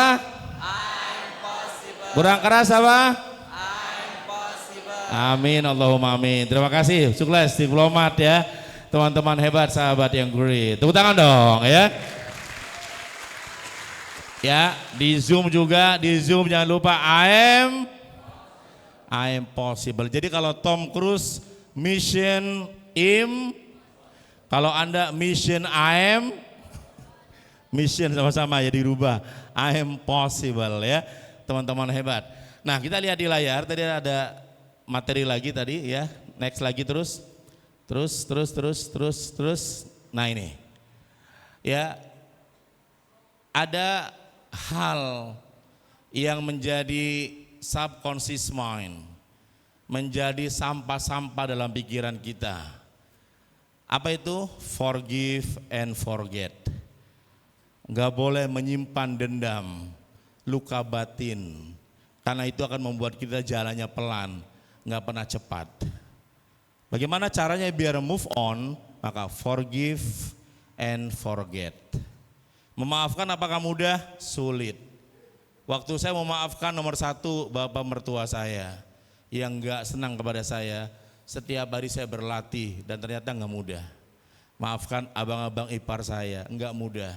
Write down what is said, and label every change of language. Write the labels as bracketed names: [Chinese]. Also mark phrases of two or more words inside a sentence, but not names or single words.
[English] Impossible. [Indonesian] Kurang keras apa? [English] Impossible. [Arabic] Amin, Allahumma amin. [Indonesian] Terima kasih, sukses diplomat ya. Teman-teman hebat, sahabat yang great. Tepuk tangan dong ya. Ya, di Zoom juga, di Zoom jangan lupa [English] I am possible. [Indonesian] Jadi kalau Tom Cruise mission kalau Anda [English] mission I am, [Indonesian] mission sama-sama ya dirubah. [English] I am possible [Indonesian] ya, teman-teman hebat. Nah, kita lihat di layar, tadi ada materi lagi tadi ya. Next lagi terus. Nah ini. Ya. Ada hal yang menjadi [English] subconscious mind, [Indonesian] menjadi sampah-sampah dalam pikiran kita. Apa itu? [English] Forgive and forget. [Indonesian] Gak boleh menyimpan dendam, luka batin, karena itu akan membuat kita jalannya pelan, gak pernah cepat. Bagaimana caranya biar [English] move on? [Indonesian] Maka [English] forgive and forget. [Indonesian] Memaafkan apakah mudah? Sulit. Waktu saya memaafkan nomor satu bapak mertua saya yang gak senang kepada saya, setiap hari saya berlatih dan ternyata gak mudah. Maafkan abang-abang ipar saya, gak mudah.